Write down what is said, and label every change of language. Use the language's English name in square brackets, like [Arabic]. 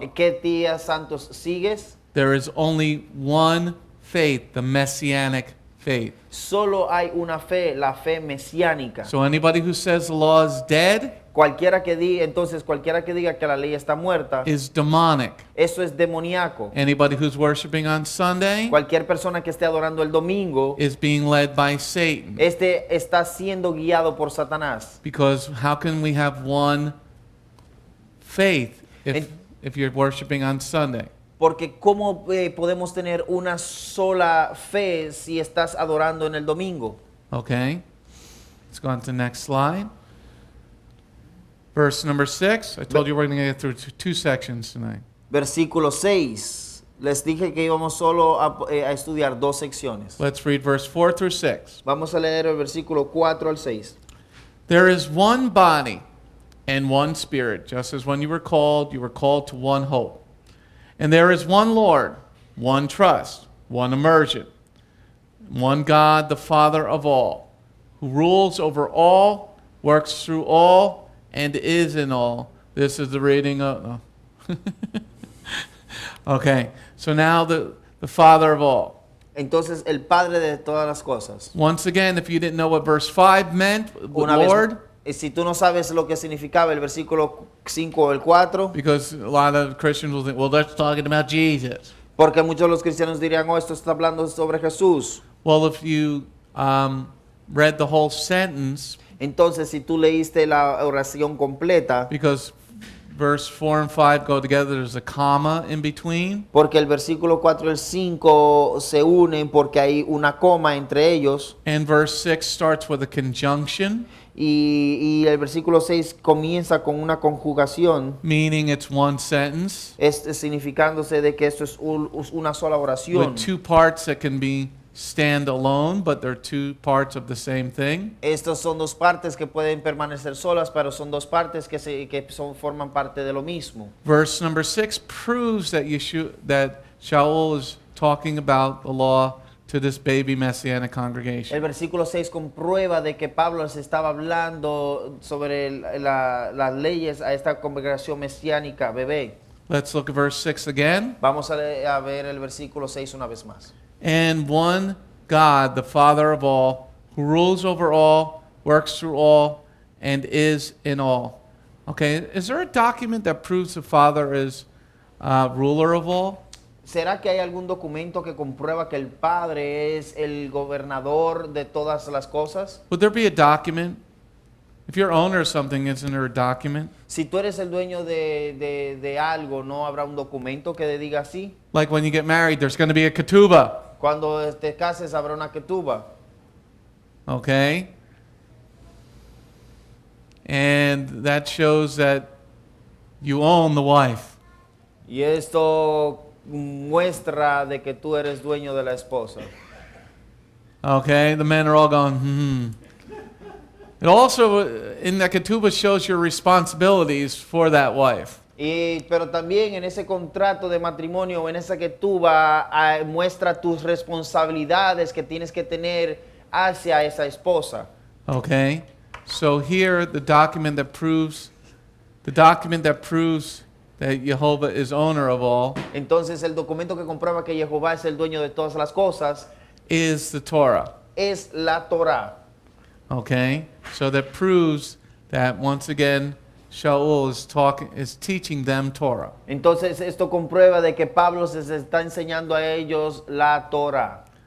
[Spanish] en qué días santos sigues. [English] there is only one faith, the Messianic faith. [Spanish] Solo hay una fe, la fe mesiánica. [English] So anybody who says the law is dead [Spanish] Cualquiera que diga que la ley está muerta, [English] is demonic. [Spanish] eso es demoníaco. [English] Anybody who's worshiping on Sunday [Spanish] Cualquier persona que esté adorando el domingo, [English] is being led by Satan. [Spanish] está siendo guiado por Satanás. [English] Because how can we have one faith if you're worshiping on Sunday? [Spanish] Porque ¿cómo podemos tener una sola fe si estás adorando en el domingo? [English] Okay. Let's go on to the next slide. Verse number 6. I told you we're going to get through two sections tonight. [Spanish] Versículo 6. Les dije que íbamos solo a estudiar 2 secciones. [English] Let's read verse 4 through 6. [Spanish] Vamos a leer el versículo 4 al 6. [English] There is one body and one spirit, just as when you were called to one hope. And there is one Lord, one trust, one immersion, one God, the Father of all, who rules over all, works through all, and is in all. This is the reading of... No. Okay, so now the Father of all. [Spanish] Entonces, el Padre de todas las cosas. [English] Once again, if you didn't know what verse 5 meant, the [Spanish] Una vez, [English] Lord... [Spanish] si tú no sabes lo que significaba el versículo 5 o el 4, [English] Because a lot of Christians will think, well, that's talking about Jesus. [Spanish] porque muchos de los cristianos dirían, esto está hablando sobre Jesús. [English] Well, if you read the whole sentence, [Spanish] Entonces, si tú leíste la oración completa, [English] because verse 4 and 5 go together, there's a comma in between. [Spanish] porque el versículo 4 y el 5 se unen porque hay una coma entre ellos, [English] And verse 6 starts with a conjunction, [Spanish] y el versículo 6 comienza con una conjugación, [English] meaning it's one sentence [Spanish] significándose de que esto es una sola oración. [English] with two parts that can be stand alone, but they're two parts of the same thing. [Spanish] Estas son 2 partes que pueden permanecer solas, pero son 2 partes que forman parte de lo mismo. [English] Verse number 6 proves that Sha'ul is talking about the law to this baby Messianic congregation. [Spanish] El versículo 6 comprueba de que Pablo se estaba hablando sobre las leyes a esta congregación mesiánica, bebé. [English] Let's look at verse 6 again. [Spanish] Vamos a ver el versículo 6 una vez más. [English] And one God, the Father of all, who rules over all, works through all, and is in all. Okay, is there a document that proves the Father is ruler of all? [Spanish] ¿Será que hay algún documento que comprueba que el Padre es el gobernador de todas las cosas? [English] Would there be a document? If you're owner of something, isn't there a document? [Spanish] Si tú eres el dueño de algo, ¿no habrá un documento que diga así? [English] Like when you get married, there's going to be a ketubah. [Spanish] Cuando te cases habrá una ketuba. [English] Okay? And that shows that you own the wife. [Spanish] Y esto muestra de que tú eres dueño de la esposa. [English] Okay? The men are all going, It also, in the ketubah, shows your responsibilities for that wife. [Spanish] Pero también en ese contrato de matrimonio, en esa ketuba, muestra tus responsabilidades que tienes que tener hacia esa esposa. [English] Okay? So here, the document that proves that Jehovah is owner of all [Spanish] Entonces el documento que comprueba que Jehová es el dueño de todas las cosas [English] is the Torah. [Spanish] es la Torá. [English] Okay? So that proves that once again Sha'ul is teaching them Torah. [Spanish] Entonces esto comprueba de que Pablo se está enseñando a ellos la Torá.